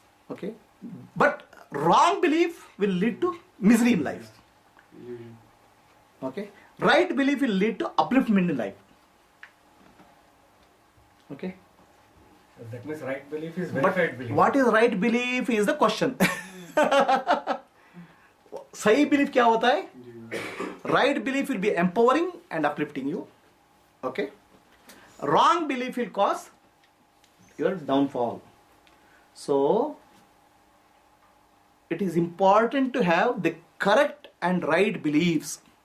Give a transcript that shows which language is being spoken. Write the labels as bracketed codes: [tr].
[en] Okay. But wrong belief will lead to misery in life. Okay. Right belief will lead to upliftment in life. Okay. That means right belief is verified belief. What is right belief is the question. [hi] सही belief क्या होता है? [en] Right belief will be empowering and uplifting you. Okay. Wrong belief will cause your downfall. So it is important to have the correct and right beliefs.